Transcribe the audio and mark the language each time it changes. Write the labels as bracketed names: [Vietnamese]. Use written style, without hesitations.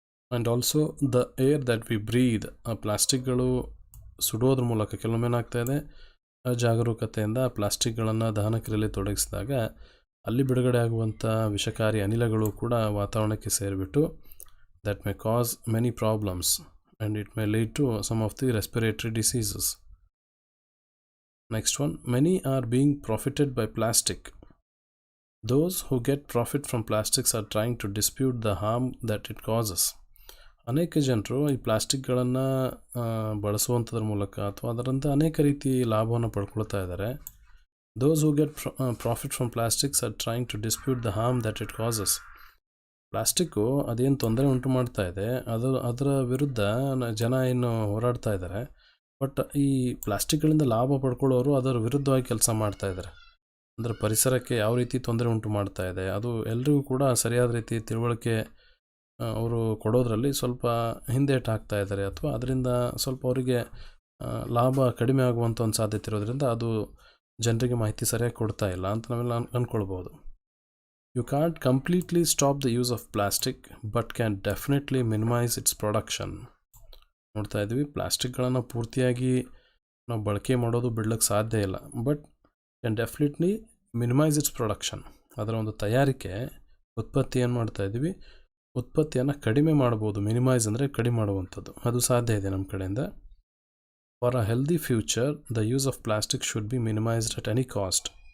[English] and also the air that we breathe, [Kannada] ಆ ಪ್ಲಾಸ್ಟಿಕ್ಗಳು ಸುಡೋದ್ರ ಮೂಲಕ ಕೆಲವೊಮ್ಮೆ ಏನಾಗ್ತಾ ಇದೆ, ಅಜಾಗರೂಕತೆಯಿಂದ ಪ್ಲಾಸ್ಟಿಕ್ಗಳನ್ನು ದಹನ ಕ್ರಿಯೆಯಲ್ಲಿ ತೊಡಗಿಸಿದಾಗ ಅಲ್ಲಿ ಬಿಡುಗಡೆ ಆಗುವಂಥ ವಿಷಕಾರಿ ಅನಿಲಗಳು ಕೂಡ ವಾತಾವರಣಕ್ಕೆ ಸೇರಿಬಿಟ್ಟು [English] that may cause many problems and it may lead to some of the respiratory diseases. Next one, many are being profited by plastic. Those who get profit from plastics are trying to dispute the harm that it causes. [Kannada] ಅನೇಕ ಜನರು ಈ ಪ್ಲಾಸ್ಟಿಕ್ಗಳನ್ನು ಬಳಸುವಂಥದ್ರ ಮೂಲಕ ಅಥವಾ ಅದರಂಥ ಅನೇಕ ರೀತಿ ಲಾಭವನ್ನು ಪಡ್ಕೊಳ್ತಾ ಇದ್ದಾರೆ. [English] Those who get profit from plastics are trying to dispute the harm that it causes. [Kannada] Plastic ಅದೇನು ತೊಂದರೆ ಉಂಟು ಮಾಡ್ತಾ ಇದೆ ಅದರ ವಿರುದ್ಧ ಜನ ಏನು ಹೋರಾಡ್ತಾ ಇದ್ದಾರೆ. ಬಟ್ ಈ ಪ್ಲಾಸ್ಟಿಕ್ಗಳಿಂದ ಲಾಭ ಪಡ್ಕೊಳ್ಳೋರು ಅದರ ವಿರುದ್ಧವಾಗಿ ಕೆಲಸ ಮಾಡ್ತಾ ಇದ್ದಾರೆ. ಅಂದರೆ ಪರಿಸರಕ್ಕೆ ಯಾವ ರೀತಿ ತೊಂದರೆ ಉಂಟು ಮಾಡ್ತಾ ಇದೆ ಅದು ಎಲ್ರಿಗೂ ಕೂಡ ಸರಿಯಾದ ರೀತಿ ತಿಳುವಳಿಕೆ ಅವರು ಕೊಡೋದ್ರಲ್ಲಿ ಸ್ವಲ್ಪ ಹಿಂದೇಟು ಹಾಕ್ತಾ ಇದ್ದಾರೆ, ಅಥವಾ ಅದರಿಂದ ಸ್ವಲ್ಪ ಅವರಿಗೆ ಲಾಭ ಕಡಿಮೆ ಆಗುವಂಥ ಒಂದು ಸಾಧ್ಯತೆ ಇರೋದ್ರಿಂದ ಅದು ಜನರಿಗೆ ಮಾಹಿತಿ ಸರಿಯಾಗಿ ಕೊಡ್ತಾ ಇಲ್ಲ ಅಂತ ನಾವೆಲ್ಲ ಅಂದ್ಕೊಳ್ಬೋದು. [English] You can't completely stop the use of plastic, but can definitely minimize its production. [Kannada] ನೋಡ್ತಾ ಇದ್ವಿ. ಪ್ಲಾಸ್ಟಿಕ್ಗಳನ್ನು ಪೂರ್ತಿಯಾಗಿ ನಾವು ಬಳಕೆ ಮಾಡೋದು ಬಿಡ್ಲಿಕ್ಕೆ ಸಾಧ್ಯ ಇಲ್ಲ, [English] But can definitely minimise its production. [Kannada] ಅದರ ಒಂದು ತಯಾರಿಕೆ ಉತ್ಪತ್ತಿ ಏನು ಮಾಡ್ತಾ ಇದ್ವಿ, ಉತ್ಪತ್ತಿಯನ್ನು ಕಡಿಮೆ ಮಾಡ್ಬೋದು. ಮಿನಿಮೈಸ್ ಅಂದರೆ ಕಡಿಮೆ ಮಾಡುವಂಥದ್ದು, ಅದು ಸಾಧ್ಯ ಇದೆ ನಮ್ಮ ಕಡೆಯಿಂದ. [English] For a healthy future the use of plastic should be minimised at any cost.